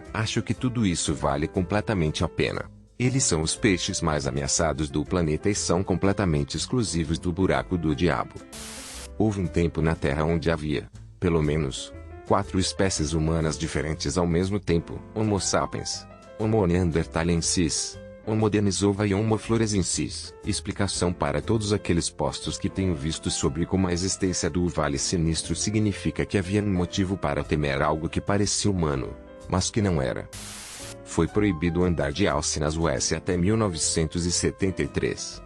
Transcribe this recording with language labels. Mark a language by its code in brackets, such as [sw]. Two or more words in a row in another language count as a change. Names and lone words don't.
[pt] Acho que tudo isso vale completamente a pena. Eles são os peixes mais ameaçados do planeta e são completamente exclusivos do buraco do diabo. Houve um tempo na Terra onde havia, pelo menos, 4 espécies humanas diferentes ao mesmo tempo: Homo sapiens, Homo neanderthalensis, Homo denisova e Homo florensis. Explicação para todos aqueles postos que tenho visto sobre como a existência do Vale Sinistro significa que havia um motivo para temer algo que parecia humano, mas que não era. Foi proibido andar de alce na Suécia até 1973.